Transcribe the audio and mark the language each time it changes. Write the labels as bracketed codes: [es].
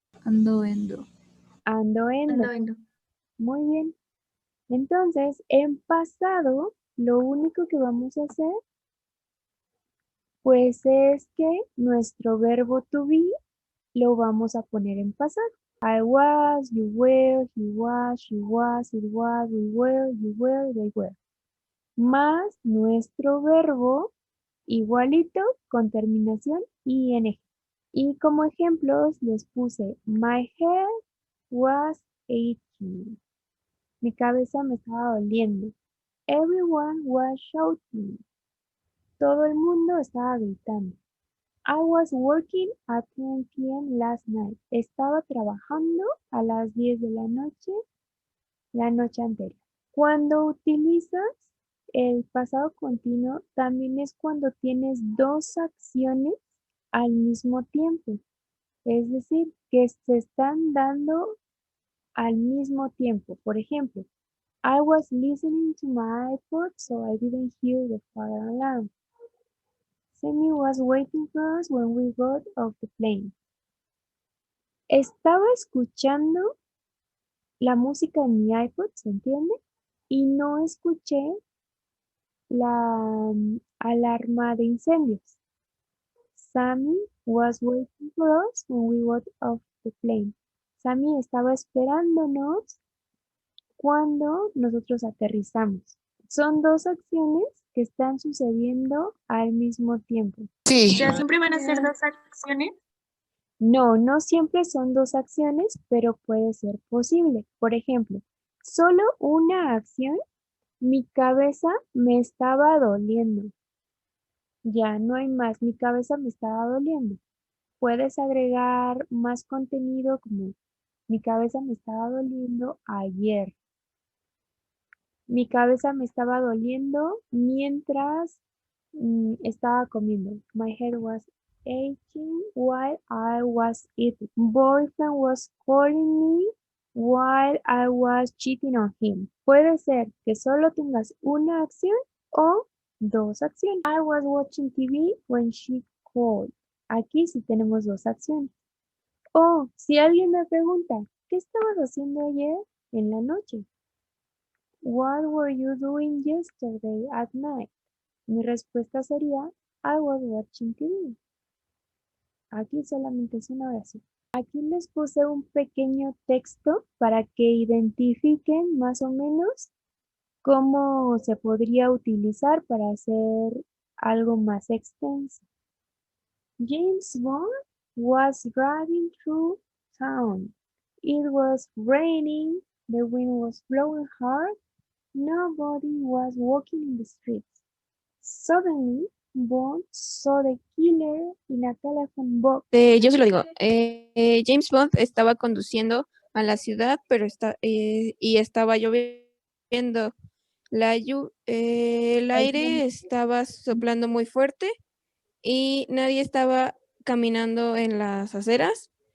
[es] Ando, endo. Ando, endo. Ando, endo. Muy bien. Entonces, en pasado, lo único que vamos a hacer, pues es que nuestro verbo to be lo vamos a poner en pasado. [en] I was, you were, he was, she was, it was, we were, you were, they were. [es] Más nuestro verbo igualito con terminación ing. Y como ejemplos les puse [en] my head was aching. [es] Mi cabeza me estaba doliendo. [en] Everyone was shouting. [es] Todo el mundo estaba gritando. [en] I was working at 10 p.m. last night. [es] Estaba trabajando a las 10 de la noche anterior. Cuando utilizas el pasado continuo, también es cuando tienes dos acciones al mismo tiempo. Es decir, que se están dando al mismo tiempo. Por ejemplo, [en] I was listening to my iPod, so I didn't hear the fire alarm. Sammy was waiting for us when we got off the plane. [es] Estaba escuchando la música en mi iPod, ¿se entiende? Y no escuché la alarma de incendios. [en] Sammy was waiting for us when we got off the plane. [es] Sammy estaba esperándonos cuando nosotros aterrizamos. Son dos acciones que están sucediendo al mismo tiempo. O sea, siempre van a ser dos acciones. No, no siempre son dos acciones, pero puede ser posible. Por ejemplo, solo una acción, mi cabeza me estaba doliendo. Ya no hay más, mi cabeza me estaba doliendo. Puedes agregar más contenido como mi cabeza me estaba doliendo ayer. Mi cabeza me estaba doliendo mientras estaba comiendo. [en] My head was aching while I was eating. Boyfriend was calling me while I was cheating on him. [es] Puede ser que solo tengas una acción o dos acciones. [en] I was watching TV when she called. [es] Aquí sí tenemos dos acciones. O si alguien me pregunta, ¿qué estabas haciendo ayer en la noche? [en] What were you doing yesterday at night? [es] Mi respuesta sería, [en] I was watching TV. [es] Aquí solamente es una oración. Aquí les puse un pequeño texto para que identifiquen más o menos cómo se podría utilizar para hacer algo más extenso. [en] James Bond was driving through town. It was raining, the wind was blowing hard, nobody was walking in the streets. Suddenly, Bond saw the killer in a telephone box. [es] Yo se lo digo. James Bond estaba conduciendo a la ciudad, pero y estaba lloviendo. El aire estaba soplando muy fuerte y nadie estaba caminando en las aceras.